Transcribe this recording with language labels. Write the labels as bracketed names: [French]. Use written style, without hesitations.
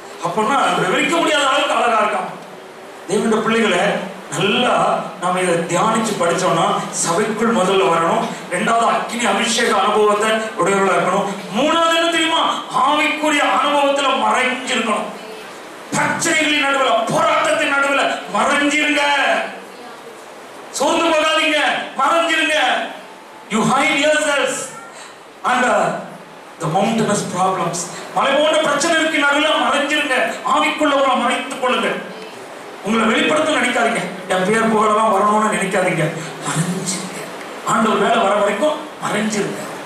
[Tamil] அப்படின்னா விவரிக்க முடியாத அளவுக்கு அழகா இருக்கான். தேவனுடைய பிள்ளைகளை நல்லா நாம இதை தியானிச்சு படிச்சோம்னா சபைக்குள் முதல்ல வரணும். 2வது அக்கினி அபிஷேக அனுபவத்தை உடையவர்களா இருக்கணும். 3வது என்ன தெரியுமா? ஆவிக்குரிய அனுபவத்துல மறைஞ்சிருக்கணும். பிரச்சனைகளின் நடுவுல, போராட்டத்தின் நடுவுல மறைஞ்சிருங்க. சோர்ந்து போகாதீங்க, மறைஞ்சிருங்க. [English] You hide yourselves under the mountainous problems. [Tamil] மலை போன்ற பிரச்சனைக்கு நடுவுல மறைஞ்சிருங்க. ஆவிக்குள்ள உங்களை மறைத்துக் கொள்ளுங்க. உங்களை வெளிப்படுத்த நினைக்காதீங்க. என் பேர் புகழெல்லாம் வரணும்னு நினைக்காதீங்க. மறைஞ்சிருங்க. ஆண்டவர் வேலை வர வரைக்கும் மறைஞ்சிருங்க.